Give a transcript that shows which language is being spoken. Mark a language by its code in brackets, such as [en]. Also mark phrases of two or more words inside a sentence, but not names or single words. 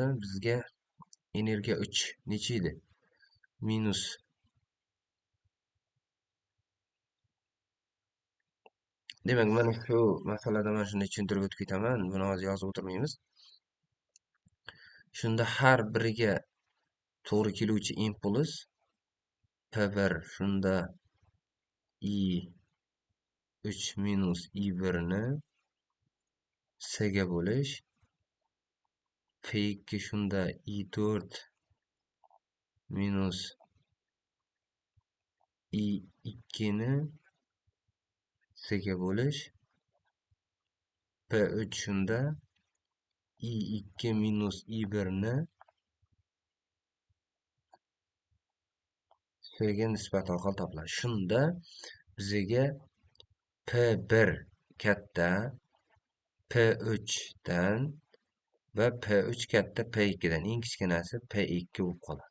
[uz] Bizga energiya 3 necha edi? Minus demak, mana shu masalada mana shunday tushuntirib o'tib ketaman. Buni hozir yozib o'tirmaymiz. Shunda har biriga to'g'ri keluvchi impuls P1 shunda i3 minus i1 ni S ga bo'lish, P2 shunda i4 minus i2 ni S ga bo'lish, P3 shunda i2 minus i1 ni S ga nisbat orqali topiladi. Shunda bizga P1 katta P3 dan va P3 katta P2 dan, eng kichkinasi P2 bo'lib qoladi.